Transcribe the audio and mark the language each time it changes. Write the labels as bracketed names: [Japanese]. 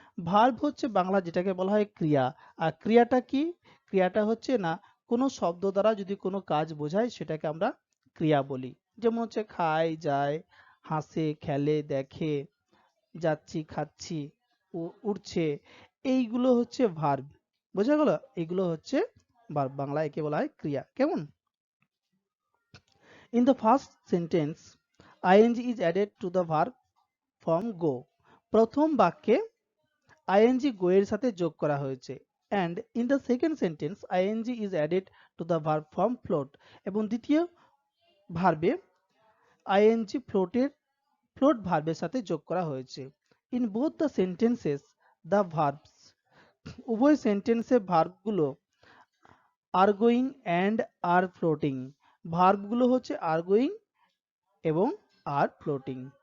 [Bangla] Verb হচ্ছে বাংলা যেটাকে বলা হয় ক্রিয়া। আর ক্রিয়াটা কি, ক্রিয়াটা হচ্ছে না কোনো শব্দ দ্বারা যদি কোনো কাজ বোঝায় সেটাকে আমরা ক্রিয়া বলি। যেমন হচ্ছে খায়, যায়, হাসে, খেলে, দেখে, যাচ্ছি, খাচ্ছি, উড়ছে, এইগুলো হচ্ছে ভার্ব। বোঝা গেল। এগুলো হচ্ছে ভার্ব, বাংলা একে বলা হয় ক্রিয়া। কেমন। [English] In the first sentence, ing is added to the verb form go. [Bangla] প্রথম বাক্যে ing go এর সাথে যোগ করা হয়েছে। [English] and in the second sentence ing is added to the verb form float, [Bangla] এবং দ্বিতীয় ভার্বে ing float ভার্বের সাথে যোগ করা হয়েছে। [English] in both the sentences the verbs, [Bangla] উভয় সেন্টেন্সে ভার্বগুলো [English] are going and are floating, [Bangla] ভার্বগুলো হচ্ছে [English] are going এবং আর floating.